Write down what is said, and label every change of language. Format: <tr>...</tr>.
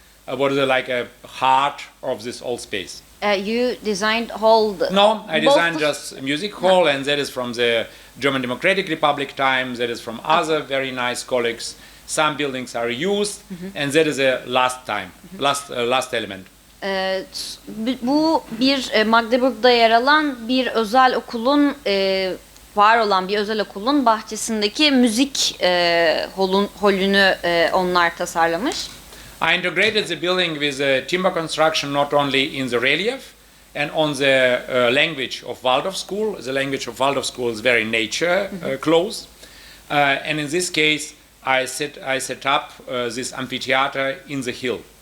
<en>What is like a heart of this old space. You designed whole. No, I designed just a music hall, and that is from the German Democratic Republic times. That is from other very nice colleagues. Some buildings are used, and that is a last time, last element.</en> <tr>Bu bir Magdeburg'da yer alan bir özel okulun var olan bir özel okulun bahçesindeki müzik holünü onlar tasarlamış.</tr> <en>I integrated the building with the timber construction not only in the relief and on the language of Waldorf School. The language of Waldorf School is very nature close, and in this case, I set up this amphitheater in the hill.</en>